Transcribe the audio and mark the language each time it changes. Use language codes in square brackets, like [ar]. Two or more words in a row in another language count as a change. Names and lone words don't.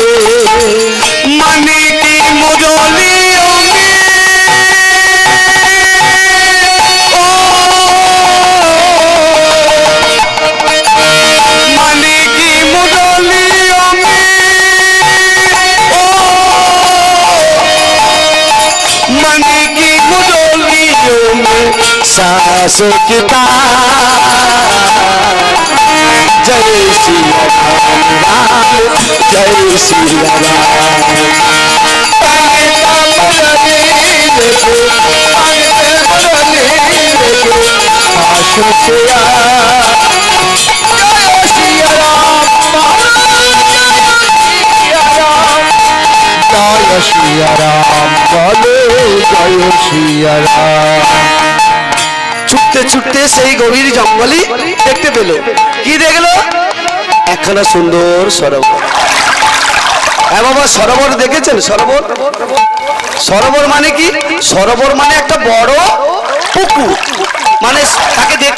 [hi] मन की मुरलियों में ओ मन की मुरलियों में ओ मन की मुरलियों में सांसों की तार जय सिया राम जय सिया राम शाश्वतेरा जय सिया राम जय सिया राम बोलो जय सिया राम [bn] ছুটতে ছুটতে সেই গভীর জঙ্গলে দেখতে পেল কি দেখলো একখানা সুন্দর সরোবর হ্যাঁ বাবা সরোবর দেখেছেন সরোবর সরোবর মানে কি সরোবর মানে একটা বড় পুকুর মানে তাকে দেখতে